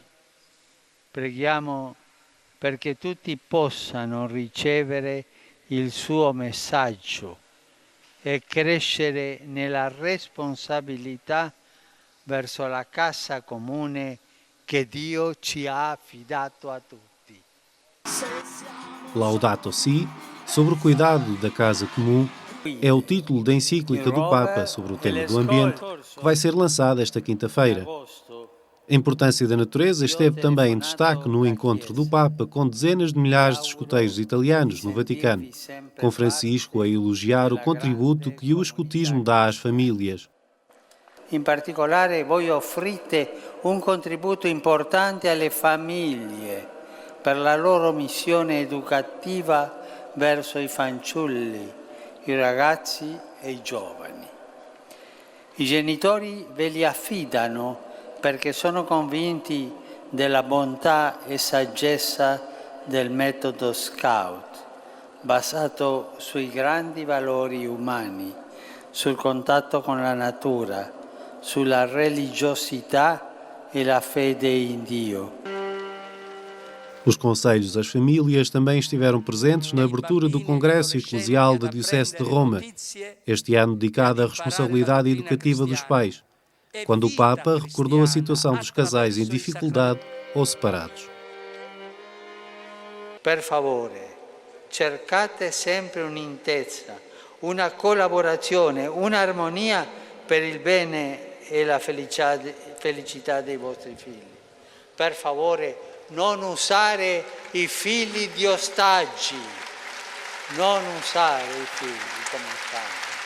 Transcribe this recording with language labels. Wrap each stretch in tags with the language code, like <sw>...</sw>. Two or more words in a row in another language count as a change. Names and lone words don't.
<it>Preghiamo perché tutti possano ricevere il suo messaggio e crescere nella responsabilità verso la casa comune che Dio ci ha affidato a tutti.</it> <pt>Laudato Si, sobre o cuidado da casa comum, é o título da encíclica do Papa sobre o tema do ambiente, que vai ser lançada esta quinta-feira. A importância da natureza esteve também em destaque no encontro do Papa com dezenas de milhares de escuteiros italianos no Vaticano, com Francisco a elogiar o contributo que o escutismo dá às famílias.</pt> <it>In particolare voi offrite un contributo importante alle famiglie per la loro missione educativa verso i fanciulli, i ragazzi e i giovani. I genitori ve li affidano perché sono convinti della bontà e saggezza del metodo Scout, basato sui grandi valori umani, sul contatto con la natura, sulla religiosità e la fede in Dio.</it> <pt>Os conselhos às famílias também estiveram presentes na abertura do Congresso Eclesial da Diocese de Roma, este ano dedicado à responsabilidade educativa dos pais, quando o Papa recordou a situação dos casais em dificuldade ou separados.</pt> <it>Per favore, cercate sempre un'intesa, una collaborazione, un'armonia per il bene e la felicità dei vostri figli. Per favore, non usare i figli di ostaggi, non usare i figli come ostaggi.</it>